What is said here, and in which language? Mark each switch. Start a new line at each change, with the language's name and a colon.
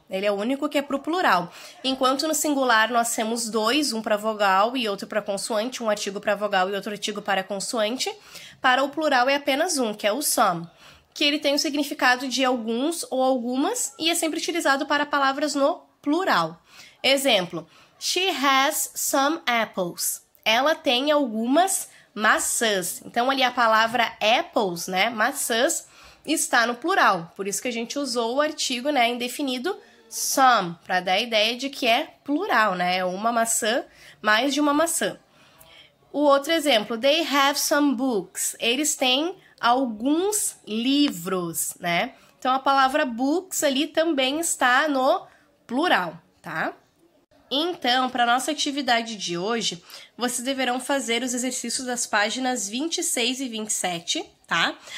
Portuguese: Ele é o único que é para o plural. Enquanto no singular nós temos dois, um para vogal e outro para consoante, um artigo para vogal e outro artigo para consoante. Para o plural é apenas um, que é o some, que ele tem o significado de alguns ou algumas e é sempre utilizado para palavras no plural. Exemplo,
English: she has some apples.
Portuguese: Ela tem algumas maçãs. Então, ali a palavra apples, né, maçãs, está no plural. Por isso que a gente usou o artigo, né, indefinido some, para dar a ideia de que é plural, né, uma maçã, mais de uma maçã. O outro exemplo,
English: they have some books.
Portuguese: Eles têm alguns livros, né? Então, a palavra books ali também está no plural, tá? Então, para a nossa atividade de hoje, vocês deverão fazer os exercícios das páginas 26 e 27, tá?